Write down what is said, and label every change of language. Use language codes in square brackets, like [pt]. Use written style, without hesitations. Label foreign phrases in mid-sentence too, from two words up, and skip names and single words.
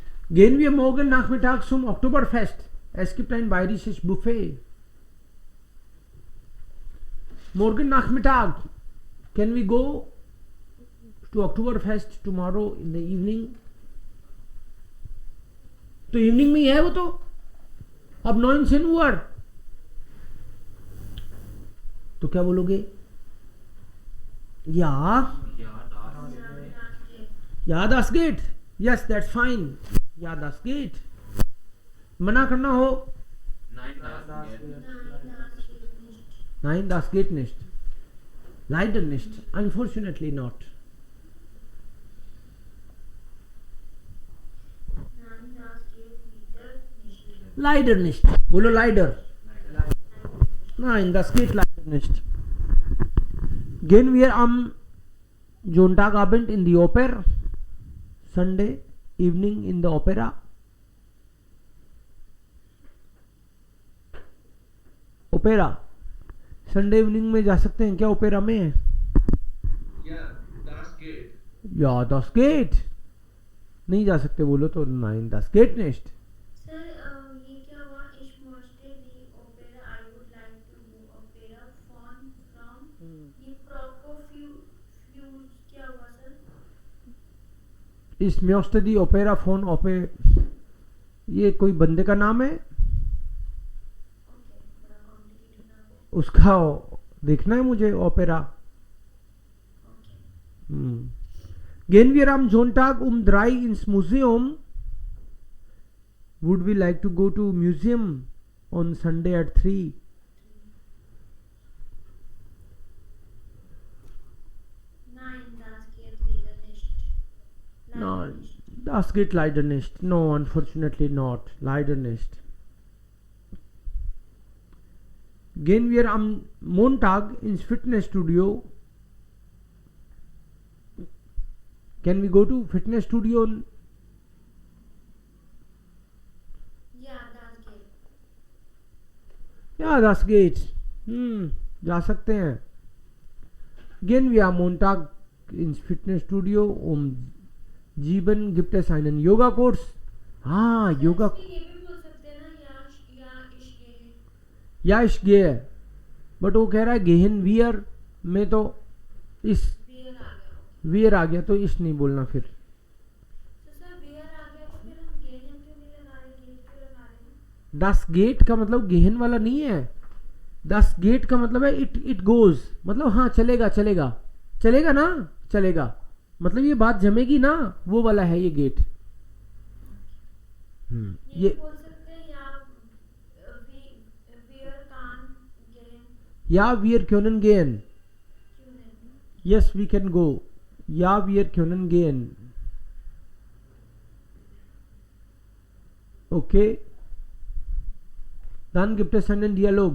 [de] Gehen wir morgen Nachmittag zum Oktoberfest. Es gibt ein bayerisches Buffet. Morgen Nachmittag. [en] Can we go to Oktoberfest tomorrow in the evening? [hi] तो इवनिंग में ही है वो तो. अब 19 Uhr. तो क्या बोलोगे? [de] या das geht. [en] Yes, that's fine. [de] या das geht. [hi] मना करना हो. [de] Nein, das geht nicht. Leider nicht. [en] Unfortunately not. [de] Leider nicht. बोलो leider. Nein, das geht leider nicht. Gehen wir am Sonntagabend in die Oper. [en] Sunday evening in the opera. [hi] ओपेरा [en] Sunday evening [hi] में जा सकते हैं क्या ओपेरा में? [de] Yeah, das geht. या das geht. [hi] नहीं जा सकते बोलो तो. [de] Nein, das geht nicht. [hi] सर ये क्या हुआ? [de] Ich möchte die Opera. [en] I would like to do opera from [hi] ये Prokofiev क्या हुआ सर? [de] Ich möchte die Opera von Oper. [hi] ये कोई बंदे का नाम है. उसका देखना है मुझे ओपेरा. [de] Gehen wir am Sonntag um 3 ins Museum. [en] Would we like to go to museum on Sunday at 3? [de] Nein, das geht leider nicht. No, das geht leider nicht. [en] No, unfortunately not. [de] Leider nicht. Gehen wir am Montag ins Fitnessstudio. [en] Can we go to fitness studio? [de] Ja, das geht. Ja, das geht. [hi] जा सकते हैं. [de] Gehen wir am Montag ins Fitnessstudio. Sieben gibt es einen Yoga-Kurs. Yoga. [hi] ये भी बोल सकते हैं ना [de] ja ich gehe. या ich gehe. [hi] बट वो कह रहा है [de] gehen wir [hi] में तो इस Wear आ गया. वियर आ गया तो इस नहीं बोलना फिर. तो सर wear आ गया तो फिर हम gehen क्यों नहीं लगा रहे? Gate क्यों लगा रहे हैं? [de] das geht [hi] का मतलब गेहन वाला नहीं है. [de] das geht [hi] का मतलब है [en] it goes. [hi] मतलब हाँ चलेगा चलेगा चलेगा ना. चलेगा मतलब ये बात जमेगी ना. वो वाला है ये गेट. ये बोल सकते हैं या [de] wear can gehen ja wir können gehen. [hi] क्यों नहीं? [en] Yes, we can go. [de] Ja, wir können gehen. [en] Okay. [de] Dann gibt es einen Dialog.